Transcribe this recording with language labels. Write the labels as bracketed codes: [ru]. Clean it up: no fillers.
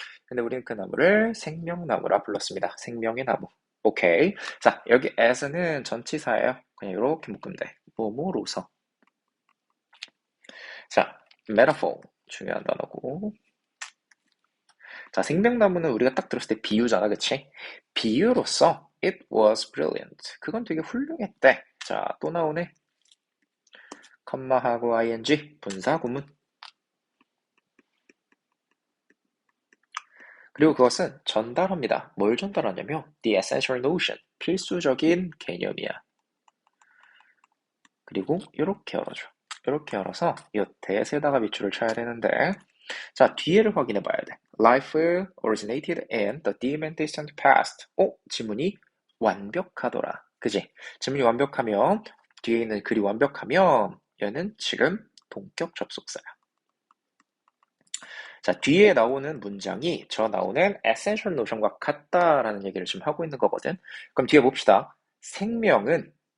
[ko] 근데 우리는 그 나무를 생명나무라 불렀습니다. 생명의 나무. 오케이. 자, 여기 as는 전치사예요. 그냥 이렇게 묶으면 돼. 뭐뭐로서. 자, metaphor. 중요한 단어고. 자, 생명나무는 우리가 딱 들었을 때 비유잖아, 그치? 비유로서 [en] it was brilliant. [ko] 그건 되게 훌륭했대. 자, 또 나오네. 컴마하고 ing, 분사구문. 그리고 그것은 전달합니다. 뭘 전달하냐면 [en] the essential notion, [ko] 필수적인 개념이야. 그리고 이렇게 열어줘. 이렇게 열어서 이 대에다가 밑줄을 쳐야 되는데, 자, 뒤에를 확인해 봐야 돼. [en] Life originated in the dim and distant past. [ko] 지문이 완벽하더라. 그지? 지문이 완벽하면, 뒤에 있는 글이 완벽하면, 얘는 지금 동격 접속사야. 자, 뒤에 나오는 문장이 저 나오는 essential notion과 같다라는 얘기를 지금 하고 있는 거거든. 그럼 뒤에 봅시다. 생명은